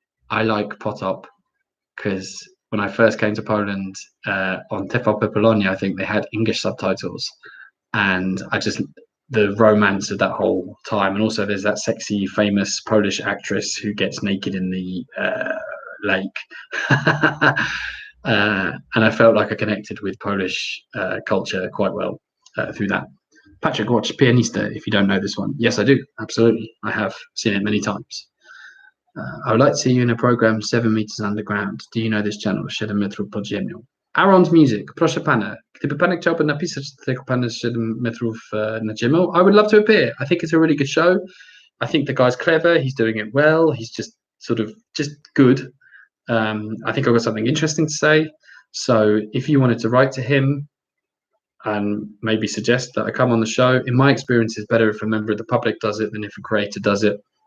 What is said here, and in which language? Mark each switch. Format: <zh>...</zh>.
<en>I like Potop because when I first came to Poland on TVP Polonia, I think they had English subtitles, and I just the romance of that whole time, and also there's that sexy, famous Polish actress who gets naked in the lake, and I felt like I connected with Polish culture quite well through that. Patrick, watch Pianista if you don't know this one. Yes, I do. Absolutely. I have seen it many times. I would like to see you in a program 7 meters underground. Do you know this channel?</en> <pl>7 metrów pod ziemią. Aaron's Music. Proszę pana, gdyby pan chciałby napisać tego pana 7 metrów nad ziemią,</pl> <en>I would love to appear. I think it's a really good show. I think the guy's clever. He's doing it well. He's just good. I think I've got something interesting to say. So if you wanted to write to him and maybe suggest that I come on the show, in my experience, it's better if a member of the public does it than if a creator does it.</en>